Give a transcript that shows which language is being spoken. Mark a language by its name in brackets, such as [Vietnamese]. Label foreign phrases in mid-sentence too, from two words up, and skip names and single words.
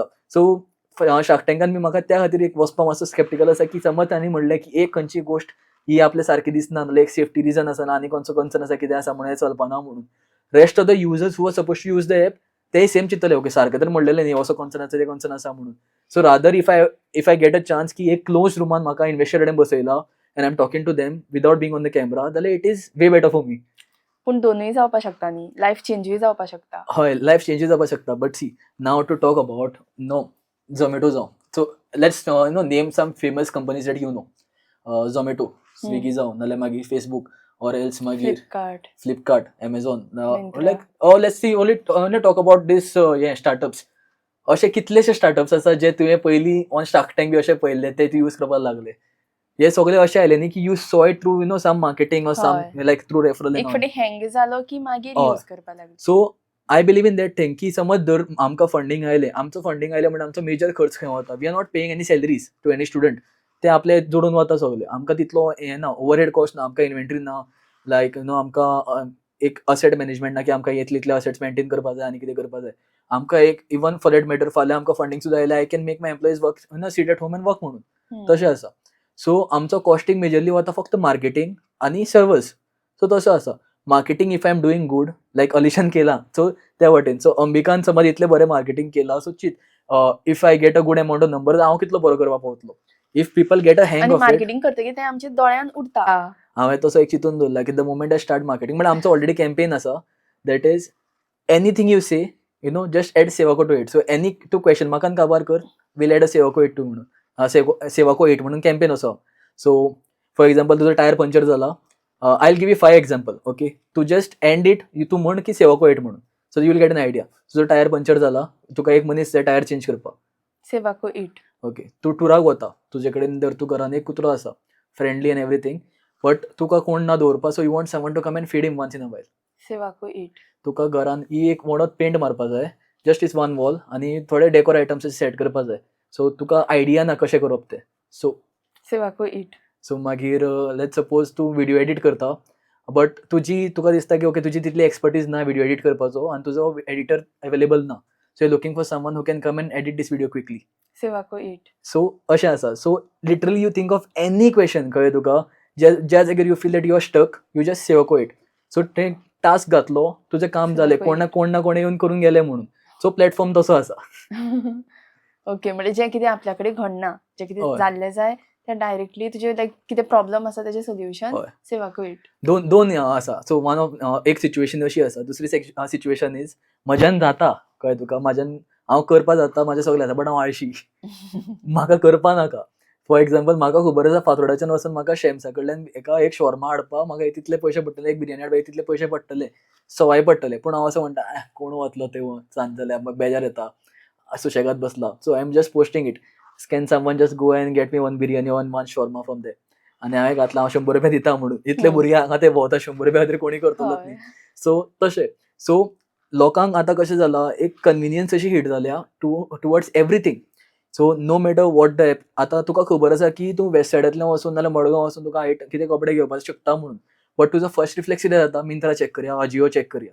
[Konkani] सो शार्क टँकान बी म्हाका त्या खातीर एक वचपा मातसो स्केप्टिकल आसा की समज तांणी म्हणलें की एक खंयची गोश्ट ही आपल्या सारकी दिसना, नाल्यार एक [English] safety reason [Konkani] आसा आनी खंयचो कन्सर्न आसा कितें आसा म्हणून हें चलपाना म्हणून. [English] rest of the users who are suppose to use the app [Konkani] तेय सेम चिंतले, ओके सारकें तर म्हणलेलें न्ही, असो कन्सर्न आसा ते कन्सर्न आसा म्हणून. [English] so rather if I get a chance [Konkani] की एक क्लोज रुमान म्हाका इन्वेस्टर कडेन बसयला [English] and I am talking to them without being on the camera, जाल्यार it is way better for me. [Konkani] पूण दोनूय जावपाक शकता न्ही, लायफ चेंजूय जावपाक शकता. हय, लायफ चेंजीस जावपाक शकता. [English] but see now to talk about Zomato जावं, so let's name some famous companies that you know. झोमॅटो, स्विगी [Konkani] जावं, नाल्यार मागीर [English] फेसबूक, or else मागीर फ्लिपकार्ट, एमेझॉन, like let's see only talk about these hey startups. [Konkani] अशे कितलेशे स्टार्टअप्स आसा जे तुवें पयलीं [English] on Shark Tank [Konkani] बी अशें पळयल्ले, ते तूं यूज करपाक लागले. हे सगळे अशे आयले न्ही की [English] you saw it through some marketing or some like through referral. [Konkani] एक फावटी हँग जालो की मागीर यूज करपाक लागले. [English] so I believe in that thing [Konkani] की समज जर आमकां फंडींग आयलें म्हणजे आमचो मेजर खर्च खंय वता, [English] we are not paying any salaries to any student, [Konkani] ते आपले जोडून वता सगळे. आमकां तितलो हें ना, [English] overhead cost [Konkani] ना, आमकां इन्व्हेंटरी ना, लायक आमकां एक [English] asset management [Konkani] ना की आमकां इतले असेट्स मेंटेन करपा जाय आनी कितें करपा जाय. आमकां एक [English] even for that matter [Konkani] फाल्यां आमकां फंडींग सुद्दां आयलें, [English] I can make my employees work sit at home and work म्हणून. [Konkani] तशें आसा. सो आमचो कॉस्टिंग मेजरली वता फक्त मार्केटिंग आनी सर्वर्स. सो तसो आसा. [English] marketing if I am doing good, लायक [Konkani] अलिशान केलां, [English] सो [Konkani] त्या वटेन. सो अंबिकान समज इतलें बरें मार्केटिंग केलां, सो [English] chit if I get a good amount of number [Konkani] हांव कितलो बरो करपाक पावतलो. [English] if people get a hang of it, [Konkani] मार्केटिंग करतकीर ते आमच्या दोळ्यान उरता. हांवें तसो एक चिंतून दवरला की [English] the moment I start marketing, [Konkani] म्हणजे आमचो ऑलरेडी कॅम्पेन आसा [English] that is anything you say just add Sevako to it. so any to question [Konkani] म्हाका काबार कर, [English] will add a Sevako 8 to [Konkani] म्हणून, सेवाको 8 म्हणून कॅम्पेन असो. सो [English] for example [Konkani] तुजो टायर पंक्चर जाला, [English] I will give you 5 example. okay, tu just end it, [Konkani] तू म्हण की सेवाको 8 म्हणून. [English] so you will get an idea. [Konkani] तुजो टायर पंक्चर जाला, तुका एक मनीस जाय टायर चेंज करपाक. सेवाको 8. ओके, तू टुराक वता, तुजे कडेन जर तू घरान एक कुत्रो आसा, [English] friendly and everything, [Konkani] बट तुका कोण ना दवरपा, [English] so you want someone to come and feed him once in a while. [Konkani] सेवाको 8. तुका घरान ही एक मोडत पेंट मारपा जाय, [English] just is one wall, [Konkani] आनी थोडे [English] decor items [Konkani] सेट करपा जाय. सो तुका आयडिया ना कशें करप तें. सो सेवाको 8. सो मागीर [English] let's suppose [Konkani] तूं व्हिडिओ एडीट करता, बट तुका दिसता की ओके तुजी तितली एक्सपर्टीज ना व्हिडिओ एडीट करपाचो आनी तुजो एडिटर अवेलेबल ना. [English] so you looking for someone who can come and edit this video quickly. सेवाको 8. सो [Konkani] अशें आसा. [English] so literally you think of any question, [Konkani] कळ्ळें तुका, ज्या जाग्यार [English] you feel that you are stuck, you just Sevako 8. [Konkani] सो ते टास्क घातलो, तुजें काम जालें, कोण ना कोण येवन करून गेले म्हणून. सो प्लॅटफॉर्म तसो आसा. ओके, म्हणजे जें कितें आपल्या कडेन घडना, जें कितें हय. जाल्लें जाय तें डायरेक्टली तुजें लायक कितें प्रॉब्लम आसा तेजें सोल्युशन हय. सेवाको 8. दोन आसा. [English] so one of [Konkani] एक सिच्युएशन अशी आसा, दुसरी [English] situation is [Konkani] म्हज्यान जाता, कळ्ळें तुका, म्हाज्यान हांव करपा जाता, म्हाजें सगळें जाता, बट हांव आळशी, म्हाका करपा नाका. [English] for example [Konkani] म्हाका खबर आसा फातोर्डाच्यान वचून म्हाका शॅम्सा कडल्यान एक शॉर्मा हाडपा म्हाका तितले पयशे पडटले, एक बिर्याणी हाडपा तितले पयशे पडटले, सवाय पडटले. पूण हांव असो म्हणटा कोण वतलो ते सांज जाल्यार, म्हाका बेजार येता, सुशेगाद बसला. [English] so I am just posting it, can someone just go and get me one biryani and one shawarma from there. [Konkani] आनी हांवें घातला हांव 100 रुपया दिता म्हणून. इतले भुरगे हांगा ते भोंवता, 100 रुपया खातीर कोणी करतलोच न्ही. सो तशें. सो लोकांक आतां कशें जालां, एक कन्विनियन्स अशी हिट जाल्या [English] towards everything. so no matter what the app. [Konkani] आतां तुका खबर आसा की तूं वेस्ट सायडांतल्यान वचून नाल्यार मडगांव वचून तुका कितें कपडे घेवपाक शकता म्हणून, बट तुजो [English] first reflex [Konkani] कितें जाता, मिंत्रा चॅक करया, अजियो चॅक करया.